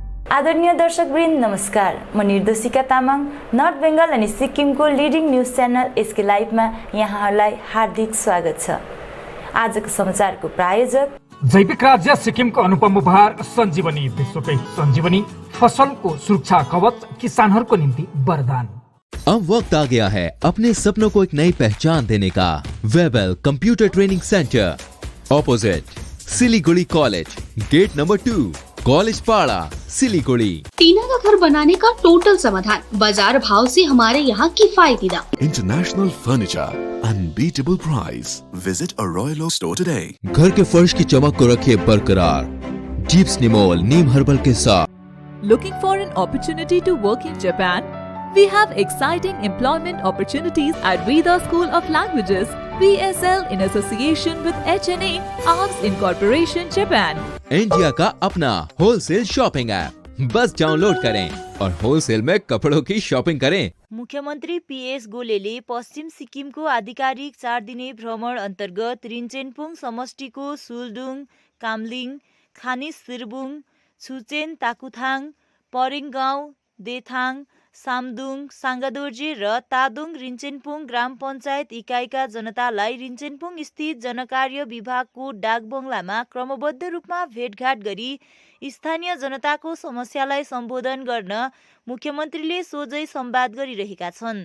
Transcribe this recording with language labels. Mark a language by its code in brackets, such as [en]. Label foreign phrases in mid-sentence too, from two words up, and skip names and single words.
[ne] आदरणीय दर्शकवृन्द नमस्कार। म निर्देशिका तामाङ नर्थ बेङ्गल अनि सिक्किमको [en] leading news channel [ne] एसके लाइभमा यहाँहरूलाई हार्दिक स्वागत छ। आजको समाचारको प्रायोजक जैविक राज्य सिक्किमको अनुपम उपहार सञ्जीवनी, विश्वकै सञ्जीवनी फसलको सुरक्षा कवच, किसानहरूको निम्ति वरदान। [hi] अब वक्त आ गया है अपने सपनों को एक नई पहचान देने का। [en] Webel Computer Training Center, opposite Siliguri College, Gate Number 2, College Para, Siliguri. [hi] टीना का घर बनाने का टोटल समाधान, बाजार भाव से हमारे यहाँ किफायती दाम। [en] International furniture, unbeatable price. Visit a Royal Oak store today. [hi] घर के फर्श की चमक को रखे बरकरार जीप्स निमोल नीम हर्बल के साथ। [en] Looking for an opportunity to work in Japan? We have exciting employment opportunities at Rida School of Languages, PSL in association with HNA, Arms Incorporation, Japan. [hi] इंडिया का अपना [en] wholesale shopping app, [hi] बस डाउनलोड करें और होलसेल में कपड़ों की शॉपिंग करें। [ne] मुख्यमन्त्री पीएस गोलेले पश्चिम सिक्किमको आधिकारिक 4 दिने भ्रमण अन्तर्गत रिन्चेनपुङ समष्टिको सुलडुङ, कामलिङ, खानिस सिरबुङ, छुचेन ताकुथाङ, परेङ गाउँ, देथाङ, सामदुङ, साङ्गादोर्जे र तादोङ रिन्चेनपुङ ग्राम पञ्चायत इकाइका जनतालाई रिन्चेनपुङ स्थित जनकार्य विभागको डाकबङ्गलामा क्रमबद्ध रूपमा भेटघाट गरी स्थानीय जनताको समस्यालाई सम्बोधन गर्न मुख्यमन्त्रीले सोझै संवाद गरिरहेका छन्।